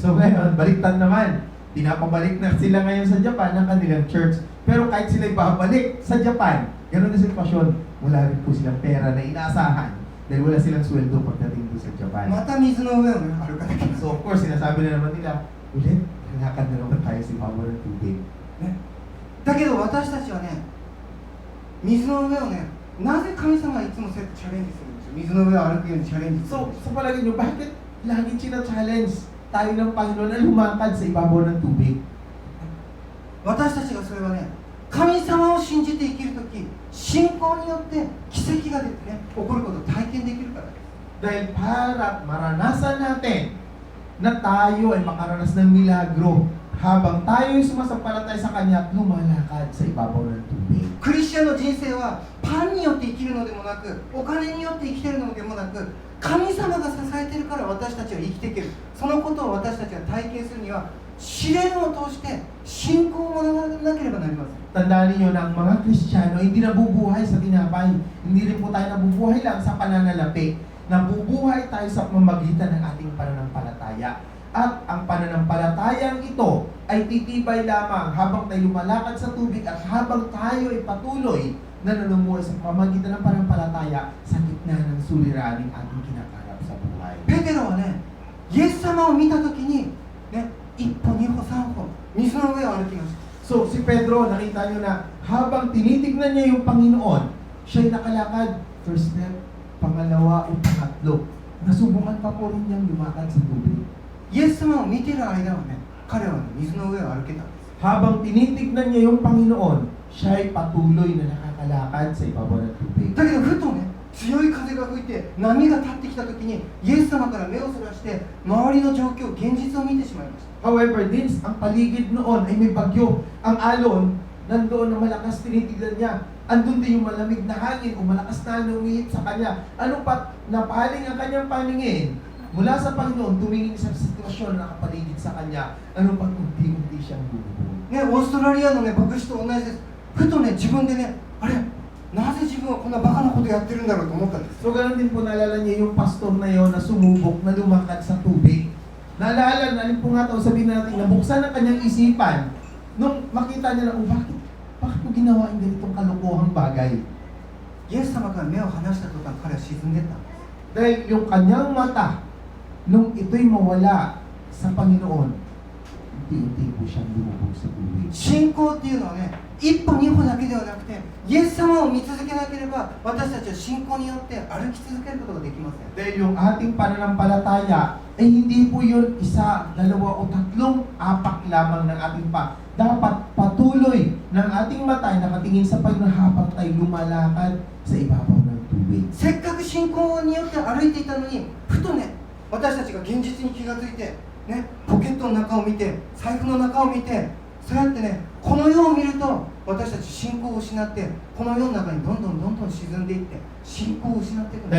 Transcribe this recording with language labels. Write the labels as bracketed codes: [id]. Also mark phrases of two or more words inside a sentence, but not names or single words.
[tl] So ngayon, baliktad naman. Pinapabalik na sila ngayon sa Japan ng kanilang church. Pero kahit sila babalik sa Japan, ganun na sitwasyon, wala rin po silang pera na inaasahan dahil wala silang sweldo pagdating doon sa Japan. [ja] また水の上をね歩かなきゃいけない。 [en] So of course, [tl] sinasabi na naman nila, ulit, lalakad na naman tayo sa ibabaw ng tubig. [ja] ね、だけど私たちはね水の上をねなぜ神様はいつもそうやってチャレンジするんですよ。水の上を歩くようにチャレンジする So, んです。 [tl] sa palagay nyo, bakit lagi challenge tayo ng Panginoon na lumakad sa ibabaw ng tubig? [ja] 私たちがそれはね神様を信じて生きるとき信仰によって奇跡が出てね起こることを体験できるからです。 [tl] Dahil para maranasan natin na tayo ay makaranas ng milagro habang tayo ay sumasampalataya sa Kanya at lumalakad sa ibabaw ng tubig. [ja] クリスチャンの人生はパンによって生きるのでもなくお金によって生きているのでもなく神様が支えているから私たちは生きていける。そのことを私たちが体験するには試練を通して信仰を学ばなければなりません。 [tl] Tandaan niyo na ang mga Kristiyano hindi nabubuhay sa tinapay. Hindi rin po tayo nabubuhay lang sa pananalapi. Nabubuhay tayo sa pamamagitan ng ating pananampalataya. At ang pananampalatayang ito ay titibay lamang habang tayo lumalakad sa tubig at habang tayo ay patuloy na nanumuhay sa pamamagitan ng pananampalataya sa gitna ng suliraning ating kinakarap sa buhay. [ja] ペテロはねイエス様を見たときにね一歩二歩三歩水の上を歩きました。 [tl] So, si Pedro, nakita nyo na habang tinitignan niya yung Panginoon, siya'y nakalakad. [en] First step, [tl] pangalawa o pangatlo. Nasubukan pa po rin niyang lumakad sa tubig. [ja] イエス様を見ている間はね彼はね水の上を歩けたんです。 [tl] Habang tinitignan niya yung Panginoon, siya'y patuloy na nakakalakad sa ibabaw ng tubig. [ja] だけどふとね強い風が吹いて波が立ってきたときにイエス様から目をそらして周りの状況現実を見てしまいました。 [tl] However, din ang paligid noon ay may bagyo. Ang alon, nandoon na malakas tinitignan niya. Andun din yung malamig na hangin o malakas na umihip sa kanya. Ano pat napaling ang kanyang paningin mula sa Panginoon, tumingin sa sitwasyon na nakapaligid sa kanya. Ano pat unti-unti siyang bumubuhay. [ja] ねオーストラリアのね牧師と同じです。ふとね自分でねあれなぜ自分はこんなバカなことやってるんだろうと思ったんです。 [tl] So ganoon din po naalala niya yung pastor na yon na sumubok na lumakad sa tubig. Naalala, alin po nga ito, sabihin natin, nabuksan ang kanyang isipan nung makita niya na, bakit ko ginawa yung ganitong kalokohang bagay? [ja] イエス様から目を離した途端彼は沈んでいったんです。 [tl] Dahil yung kanyang mata, nung ito'y mawala sa Panginoon, unti-unti po siyang lumubog sa tubig. [ja] 信仰っていうのはね一歩二歩だけではなくてイエス様を見続けなければ私たちは信仰によって歩き続けることができません。 [tl] Dahil yung ating pananampalataya, ay hindi po yun isa, dalawa o tatlong apak lamang ng ating dapat patuloy ng ating mata ay nakatingin sa Panginoon habang tayo lumalakad sa ibabaw ng tubig. [ja] せっかく信仰によって歩いていたのにふとね私たちが現実に気がついて、ね、ポケットの中を見て財布の中を見てそうやってねこの世を見ると私たち信仰を失ってこの世の中にどんどん沈んでいって信仰を失っていくんです。